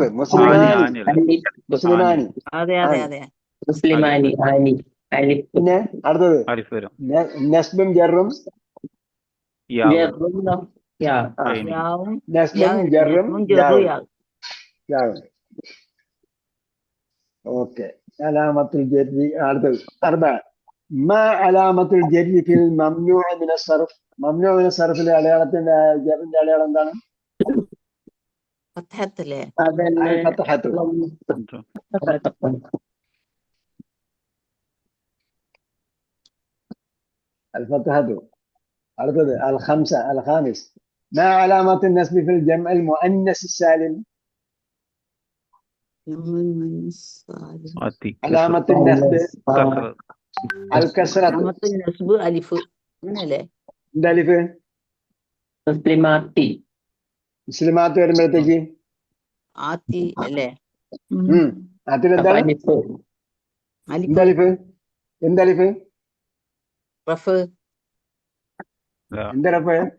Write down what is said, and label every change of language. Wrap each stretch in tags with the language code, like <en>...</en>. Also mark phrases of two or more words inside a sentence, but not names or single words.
<ml>മുസ്ലിമാനി. പിന്നെ അടുത്തത് നസ്ബും ജറും ഓക്കെ.</ml> <ar>علامة الجر അടുത്തത്. ما علامة الجر في الممنوع من الصرف.</ar> <ml>മംനൂഅ മിന സർഫിലെ അടയാളത്തിന്റെ ജറിന്റെ അടയാളം എന്താണ്? ഫത്ഹത്തല്ലേ?</ml> <ar>ഫത്ഹത്തു. الفتحة. അടുത്തത് الخامس ما علامة النسب في الجمع المؤنث السالم؟ علامة النسب الكسرة. علامة النسب ألف.</ar> <ml>അങ്ങനെയല്ലേ? എന്താ അലിഫ്? മുസ്ലിമാത്ത് വരുമ്പോഴത്തേക്ക് ആത്തി അല്ലേ? ആത്തിൽ എന്താണ്? എന്തലിഫ്?</ml> <ar>റഫ്.</ar> <ml>എന്താ റഫ്?</ml>